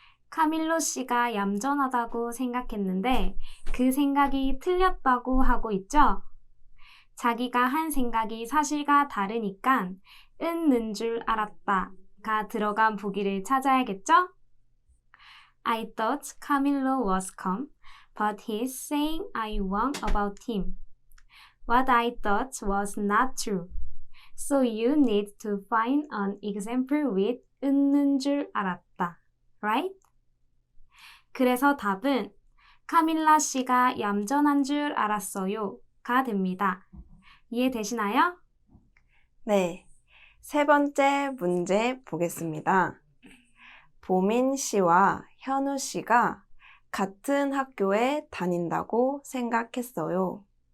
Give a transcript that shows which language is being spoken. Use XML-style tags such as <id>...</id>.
<ko>카밀로 씨가 얌전하다고 생각했는데 그 생각이 틀렸다고 하고 있죠? 자기가 한 생각이 사실과 다르니까 있는 줄 알았다가 들어간 보기를 찾아야겠죠?</ko> <en>I thought Camillo was calm, but he's saying I wrong about him. What I thought was not true. So you need to find an example with</en> <ko>있는 줄 알았다.</ko> <en>Right?</en> <ko>그래서 답은 카밀라 씨가 얌전한 줄 알았어요. 가 됩니다. 이해되시나요? 네, 세 번째 문제 보겠습니다. 보민 씨와 현우 씨가 같은 학교에 다닌다고 생각했어요.</ko>